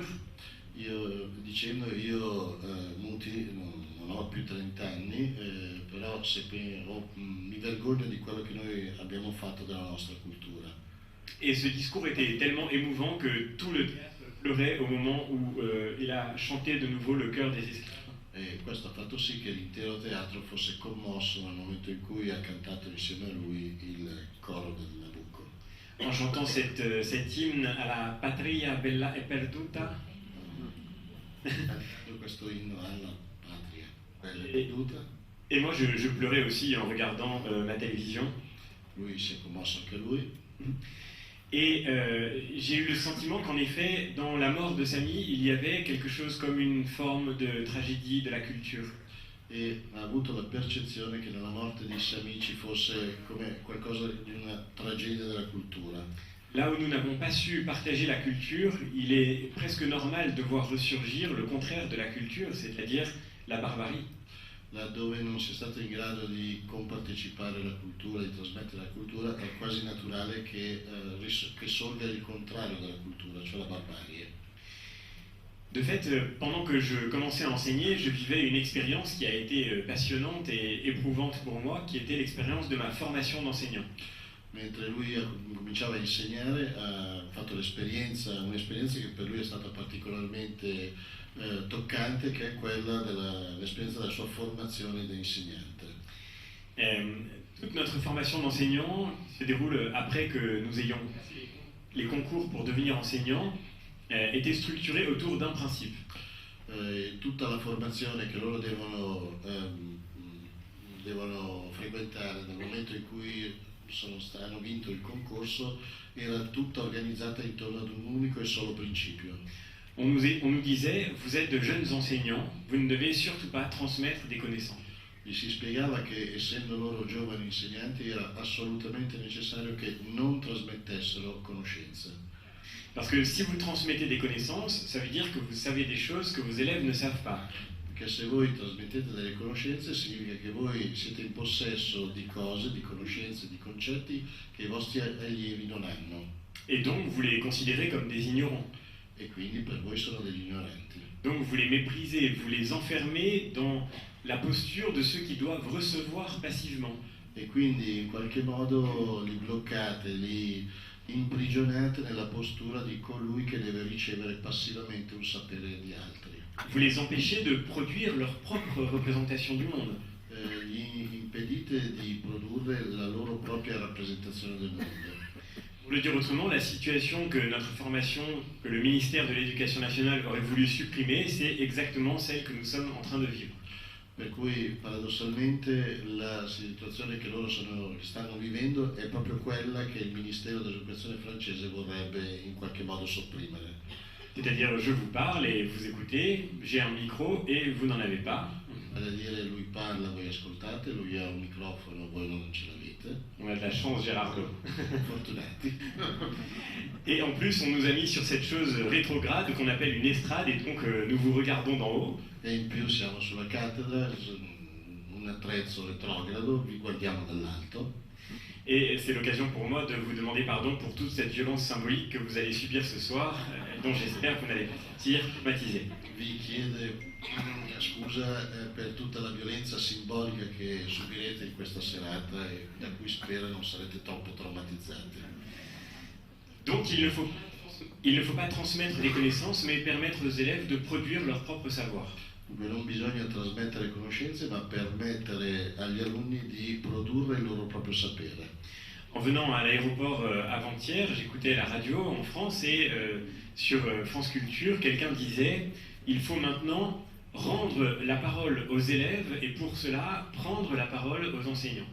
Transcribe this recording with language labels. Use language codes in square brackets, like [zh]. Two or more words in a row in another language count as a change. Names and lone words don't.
[it] Dicendo Muti non ho più 30 anni, però mi vergogno di quello che noi abbiamo fatto della nostra cultura. [fr] Et ce discours était tellement émouvant que tout le théâtre pleurait au moment où il a chanté de nouveau le chœur des esclaves. [it] E questo ha fatto sì che l'intero teatro fosse commosso nel momento in cui ha cantato insieme a lui il coro del Nabucco. [fr] En chantant cet hymne à la [it] patria bella e perduta. Questo inno alla patria bella e perduta. [fr] Et moi je pleurais aussi en regardant ma télévision. [it] Lui si è commosso anche lui. [fr] Et j'ai eu le sentiment qu'en effet, dans la mort de Samy, il y avait quelque chose comme une forme de tragédie de la culture. [it] E ha avuto la percezione che nella morte di Samy ci fosse come qualcosa di una tragedia della cultura. [fr] Là où nous n'avons pas su partager la culture, il est presque normal de voir ressurgir le contraire de la culture, c'est-à-dire la barbarie. [it] Laddove non si è stato in grado di compartecipare la cultura, di trasmettere la cultura, è quasi naturale che sorga il contrario della cultura, cioè la barbarie. [fr] De fait, pendant que je commençais à enseigner, je vivais une expérience qui a été passionnante et éprouvante pour moi, qui était l'expérience de ma formation d'enseignant. [it] Mentre lui cominciava a insegnare, ha fatto un'esperienza che per lui è stata particolarmente toccante, che è quella dell'esperienza della sua formazione da insegnante. [fr] Toute notre formation d'enseignant se déroule après que nous ayons passé les concours pour devenir enseignant, était structurée autour d'un principe. [it] Tutta la formazione che loro devono frequentare dal momento in cui hanno vinto il concorso era tutta organizzata intorno ad un unico e solo principio. [fr] On nous disait, vous êtes de jeunes enseignants, vous ne devez surtout pas transmettre des connaissances. [it] Gli si spiegava che essendo loro giovani insegnanti era assolutamente necessario che non trasmettessero conoscenze. [fr] Parce que si vous transmettez des connaissances, ça veut dire que vous savez des choses que vos élèves ne savent pas. [it] Perché se voi trasmettete delle conoscenze significa che voi siete in possesso di cose, di conoscenze, di concetti che i vostri allievi non hanno. [fr] Et donc vous les considérez comme des ignorants. [it] E quindi per voi sono degli ignoranti. [fr] Donc vous les méprisez, vous les enfermez dans la posture de ceux qui doivent recevoir passivement. [it] E quindi in qualche modo li bloccate, li imprigionate nella postura di colui che deve ricevere passivamente un sapere di altri. [fr] Vous les empêchez de produire leur propre représentation du monde. [it] Gli impedite di produrre la loro propria rappresentazione del mondo. [fr] Pour le dire autrement, la situation que notre formation, que le ministère de l'Éducation nationale aurait voulu supprimer, c'est exactement celle que nous sommes en train de vivre. [it] Per cui paradossalmente la situazione che loro stanno vivendo è proprio quella che il Ministero dell'Educazione francese vorrebbe in qualche modo sopprimere. [fr] C'est-à-dire, je vous parle et vous écoutez, j'ai un micro et vous n'en avez pas. [it] vale a dire lui parla, voi ascoltate, lui ha un microfono, voi non ce l'avete. [fr] On a de la chance, Gérardo. [it] Fortunati. [fr] Et en plus, on nous a mis sur cette chose rétrograde qu'on appelle une estrade, et donc nous vous regardons d'en haut. [it] E in più siamo sulla cattedra, un attrezzo retrogrado, vi guardiamo dall'alto. [fr] Et c'est l'occasion pour moi de vous demander pardon pour toute cette violence symbolique que vous allez subir ce soir, dont j'espère que vous n'allez pas sortir traumatisé. [it] Vi chiede scusa per tutta la violenza simbolica che subirete in questa serata e da cui spero non sarete troppo traumatizzati. [fr] Donc il ne faut pas transmettre des connaissances, mais permettre aux élèves de produire leur propre savoir. [it] Dunque non bisogna trasmettere conoscenze, ma permettere agli alunni di produrre il loro proprio sapere. [fr] En venant à l'aéroport avant-hier, j'écoutais la radio en France et sur France Culture, quelqu'un disait « Il faut maintenant rendre la parole aux élèves et pour cela prendre la parole aux enseignants ».